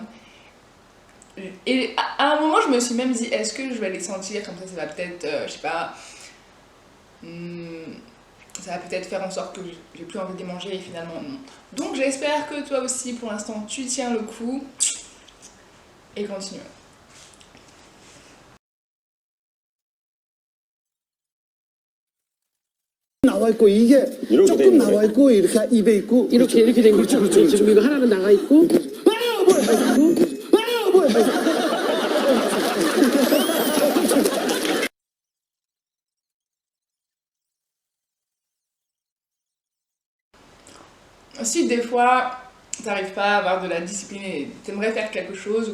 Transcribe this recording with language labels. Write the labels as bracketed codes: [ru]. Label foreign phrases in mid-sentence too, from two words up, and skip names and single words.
[fr] Et à un moment, je me suis même dit, est-ce que je vais les sentir comme ça va peut-être, je sais pas, ça va peut-être faire en sorte que j'ai plus envie de les manger et finalement non. Donc j'espère que toi aussi, pour l'instant, tu tiens le coup et continue. [ko] 나와 있고 이게 조금 나와 있고 이렇게 입에 있고 이렇게 된 거죠. 지금 이거 하나는 나가 있고 [fr] Si des fois t'arrives pas à avoir de la discipline et t'aimerais faire quelque chose, ou